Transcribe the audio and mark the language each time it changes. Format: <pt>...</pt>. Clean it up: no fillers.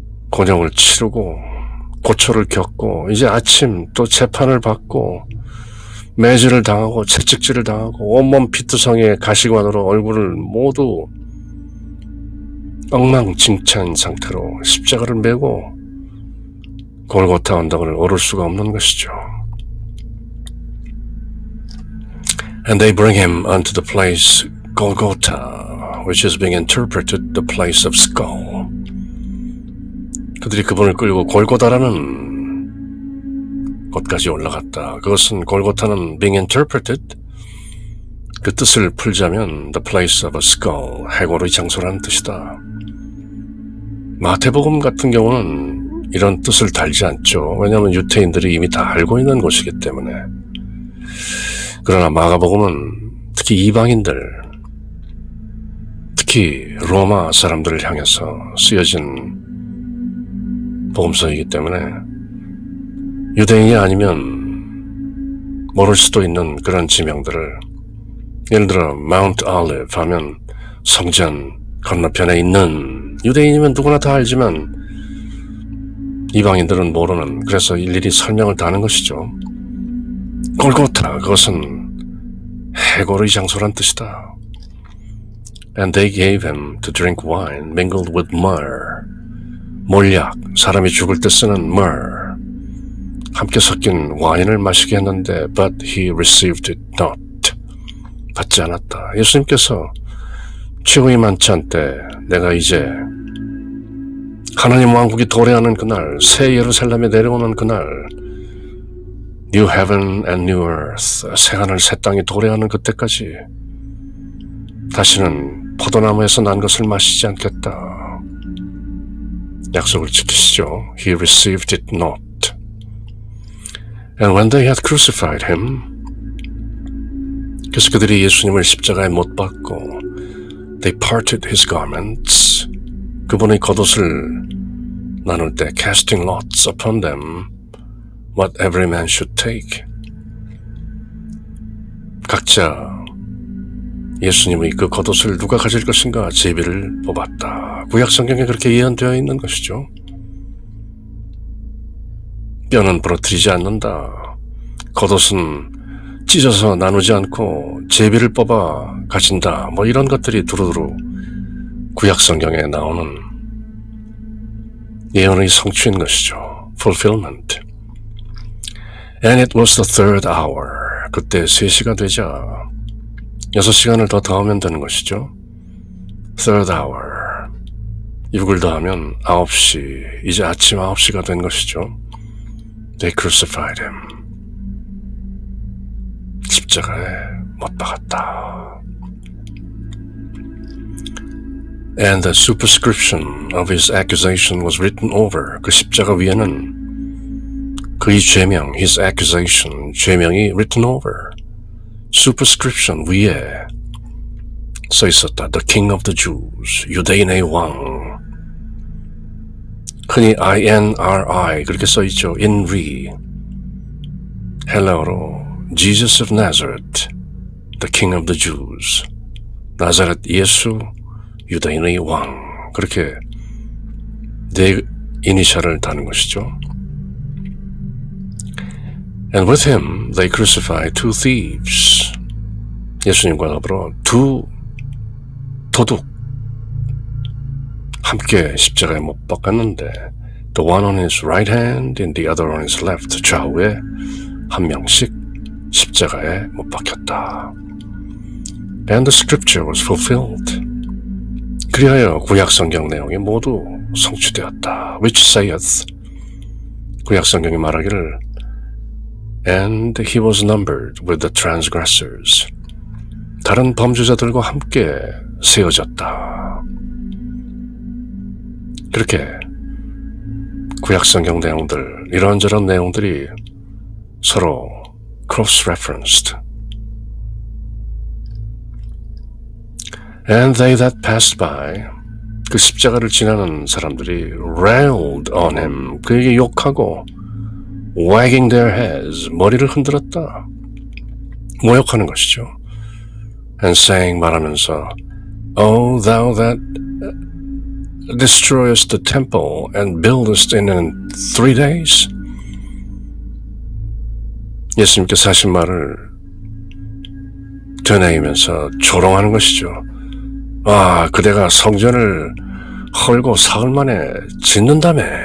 <ko>곤욕을 치르고 고초를 겪고 이제 아침 또 재판을 받고 매질을 당하고 채찍질을 당하고 온몸 피투성이의 가시관으로 얼굴을 모두 엉망진창인 상태로 십자가를 메고 골고타 언덕을 오를 수가 없는 것이죠.</ko> <en>And they bring him unto the place Golgotha, which is being interpreted the place of skull.</en> <ko>그들이 그분을 끌고 골고다라는 곳까지 올라갔다. 그것은 골고타는</ko> <en>being interpreted,</en> <ko>그 뜻을 풀자면</ko> <en>the place of a skull,</en> <ko>해골의 장소라는 뜻이다. 마태복음 같은 경우는 이런 뜻을 달지 않죠. 왜냐하면 유태인들이 이미 다 알고 있는 곳이기 때문에. 그러나 마가복음은 특히 이방인들, 특히 로마 사람들을 향해서 쓰여진 복음서이기 때문에 유대인이 아니면 모를 수도 있는 그런 지명들을, 예를 들어 마운트 올리브 하면 성전 건너편에 있는, 유대인이면 누구나 다 알지만 이방인들은 모르는, 그래서 일일이 설명을 다 하는 것이죠. 골고타, 그것은 해골의 장소란 뜻이다.</ko> <en>And they gave him to drink wine mingled with myrrh.</en> <ko>몰약, 사람이 죽을 때 쓰는</ko> <en>myrrh.</en> <ko>함께 섞인 와인을 마시게 했는데</ko> <en>but he received it not.</en> <ko>받지 않았다. 예수님께서 최후의 만찬 때 내가 이제 하나님 왕국이 도래하는 그날, 새 예루살렘에 내려오는 그날,</ko> <en>New Heaven and New Earth,</en> <ko>새 하늘 새 땅이 도래하는 그때까지 다시는 포도나무에서 난 것을 마시지 않겠다. 약속을 지키시죠.</ko> <en>He received it not. And when they had crucified him,</en> <ko>그래서 그들이 예수님을 십자가에 못 박고</ko> <en>they parted his garments,</en> <ko>그분의 겉옷을 나눌 때</ko> <en>casting lots upon them what every man should take.</en> <ko>각자 예수님의 그 겉옷을 누가 가질 것인가 제비를 뽑았다. 구약성경에 그렇게 예언되어 있는 것이죠. 뼈는 부러뜨리지 않는다. 겉옷은 찢어서 나누지 않고 제비를 뽑아 가진다. 뭐 이런 것들이 두루두루 구약성경에 나오는 예언의 성취인 것이죠.</ko> <en>Fulfillment. And it was the third hour.</en> <ko>그때 3시가 되자 6시간을 더 더하면 되는 것이죠.</ko> <en>Third hour.</en> <ko>6을 더하면 9시. 이제 아침 9시가 된 것이죠.</ko> <en>They crucified him.</en> <ko>십자가에 못 박았다.</ko> <en>And the superscription of his accusation was written over.</en> <ko>그 십자가 위에는 그의 죄명,</ko> <en>his accusation,</en> <ko>죄명이</ko> <en>written over.</en> <ko>superscription 위에 써 있었다.</ko> <en>The King of the Jews,</en> <ko>유대인의 왕. 흔히 INRI 그렇게 써 있죠.</ko> <en>INRI. 헬라어로 Jesus of Nazareth, the King of the Jews.</en> <ko>나자렛 예수, 유대인의 왕. 그렇게 네 이니셜을 다는 것이죠.</ko> <en>And with him they crucified two thieves.</en> <ko>예수님과 더불어 두 도둑 함께 십자가에 못 박았는데</ko> <en>the one on his right hand and the other on his left.</en> <ko>좌우에 한 명씩 십자가에 못 박혔다.</ko> <en>And the scripture was fulfilled.</en> <ko>그리하여 구약성경 내용이 모두 성취되었다.</ko> <en>Which saith,</en> <ko>구약성경이 말하기를</ko> <en>And he was numbered with the transgressors.</en> <ko>다른 범죄자들과 함께 세워졌다. 그렇게 구약성경 내용들, 이런저런 내용들이 서로 cross-referenced.</ko> <en>And they that passed by,</en> <ko>그 십자가를 지나는 사람들이</ko> <en>railed on him,</en> <ko>그에게 욕하고</ko> <en>wagging their heads,</en> <ko>머리를 흔들었다. 모욕하는 것이죠.</ko> <en>And saying,</en> <ko>말하면서</ko> <en>O thou that destroyest the temple and buildest in 3 days.</en> <ko>예수님께서 하신 말을 되뇌이면서 조롱하는 것이죠. 아, 그대가 성전을 헐고 사흘 만에 짓는다며.</ko>